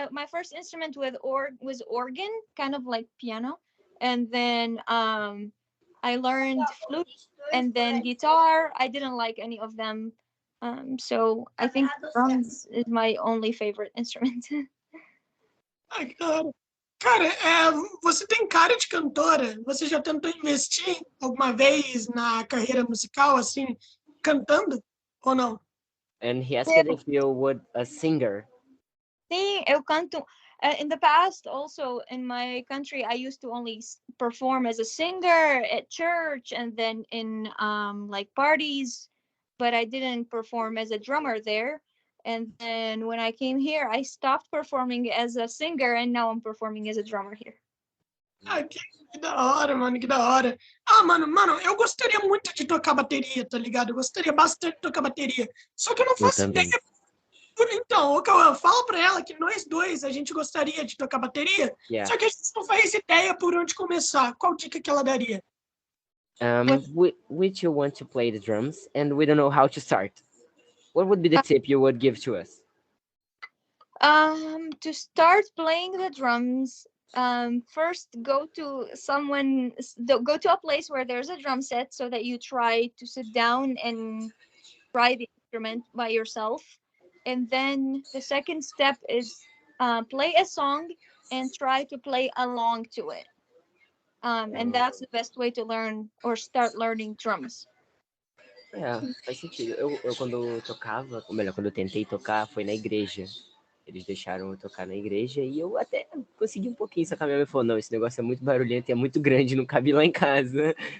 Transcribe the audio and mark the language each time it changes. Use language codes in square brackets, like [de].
[en] My first instrument was organ, kind of like piano, and then I learned flute and then guitar. I didn't like any of them, so I think drums is my only favorite instrument. [pt] Ai, que da hora. Cara, você tem cara de cantora? Você já tentou investir alguma vez na carreira musical, assim, cantando? Ou não? [en] And he asked if you would a singer. [pt] Sim, eu canto. [en] In the past, also in my country, I used to only perform as a singer at church and then in like parties, but I didn't perform as a drummer there. And then when I came here, I stopped performing as a singer, and now I'm performing as a drummer here. [pt] Ai, que da hora, mano, que da hora. Ah, mano, eu gostaria muito de tocar bateria, tá ligado? Eu gostaria bastante de tocar bateria. Só que eu não faço ideia. Então, o Cauã, fala pra ela que nós dois, a gente gostaria de tocar bateria, só que a gente não faz ideia por onde começar. Qual dica que ela daria? [en] Which you want to play the drums, and we don't know how to start. What would be the tip you would give to us? To start playing the drums, first go to a place where there's a drum set so that you try to sit down and try the instrument by yourself. And then the second step is play a song and try to play along to it. And that's the best way to learn or start learning drums. [pt] Faz sentido. Eu quando tocava, ou melhor, quando eu tentei tocar, foi na igreja. Eles deixaram eu tocar na igreja e eu até consegui um pouquinho, só que a minha mãe falou, não, esse negócio é muito barulhento e é muito grande, não cabe lá em casa.